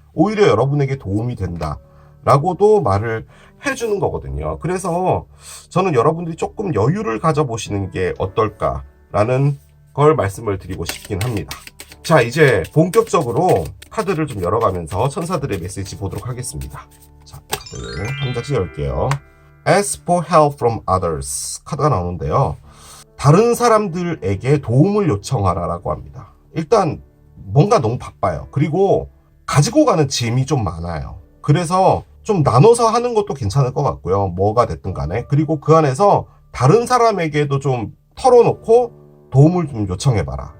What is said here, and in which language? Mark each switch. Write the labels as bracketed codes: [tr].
[ko] 오히려 여러분에게 도움이 된다. 라고도 말을 해주는 거거든요. 그래서 저는 여러분들이 조금 여유를 가져보시는 게 어떨까라는 걸 말씀을 드리고 싶긴 합니다. 자, 이제 본격적으로 카드를 좀 열어가면서 천사들의 메시지 보도록 하겠습니다. 자, 카드를 한 장씩 열게요. [en] Ask for help from others [ko] 카드가 나오는데요. 다른 사람들에게 도움을 요청하라 라고 합니다. 일단 뭔가 너무 바빠요. 그리고 가지고 가는 짐이 좀 많아요. 그래서 좀 나눠서 하는 것도 괜찮을 것 같고요. 뭐가 됐든 간에. 그리고 그 안에서 다른 사람에게도 좀 털어놓고 도움을 좀 요청해봐라.